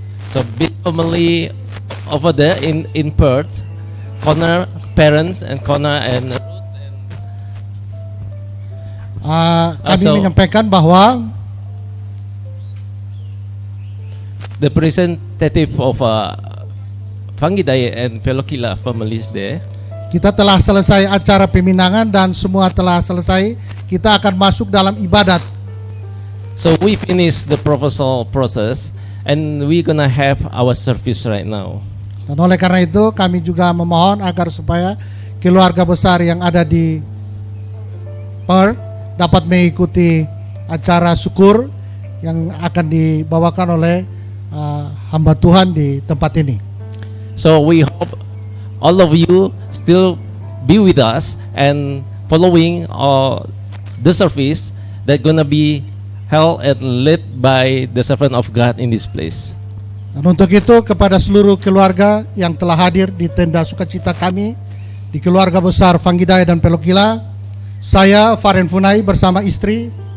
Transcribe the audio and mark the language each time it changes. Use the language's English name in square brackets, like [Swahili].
[English] So big family over there in Perth, Connor parents and Connor and [Indonesian] kami menyampaikan bahwa [English] the representative of Fangidai and Pelukila families there. [Indonesian] Kita telah selesai acara peminangan dan semua telah selesai. Kita akan masuk dalam ibadat. [English] So we finished the proposal process and we gonna have our service right now. [Indonesian] Dan oleh karena itu kami juga memohon agar supaya keluarga besar yang ada di Perth dapat mengikuti acara syukur yang akan dibawakan oleh hamba Tuhan di tempat ini. [English] So we hope all of you still be with us and following the service that gonna be held and led by the servant of God in this place. [Indonesian] Dan untuk itu kepada seluruh keluarga yang telah hadir di tenda sukacita kami di keluarga besar Fangidai dan Pelukila, saya Faren Funai bersama istri,